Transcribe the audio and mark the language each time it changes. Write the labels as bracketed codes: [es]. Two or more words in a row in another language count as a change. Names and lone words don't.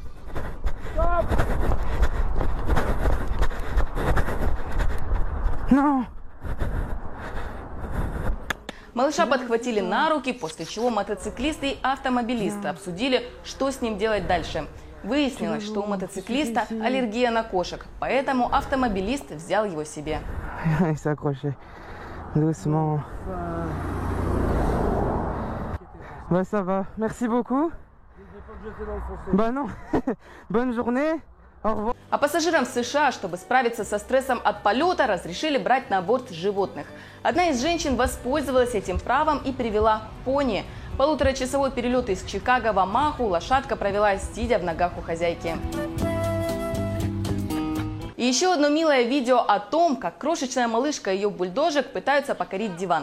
[ru] Малыша подхватили на руки, после чего мотоциклисты и автомобилисты обсудили, что с ним делать дальше. Выяснилось, что у мотоциклиста аллергия на кошек, поэтому автомобилист взял его себе. [fr] Il s'est accroché. Doucement. Bah ça va. Merci beaucoup. Bah non. Bonne journée. Au revoir. [ru] А пассажирам в США, чтобы справиться со стрессом от полета, разрешили брать на борт животных. Одна из женщин воспользовалась этим правом и привела пони. 1,5-часовой перелет из Чикаго в Омаху лошадка провела, сидя в ногах у хозяйки. И еще одно милое видео о том, как крошечная малышка и ее бульдожек пытаются покорить диван.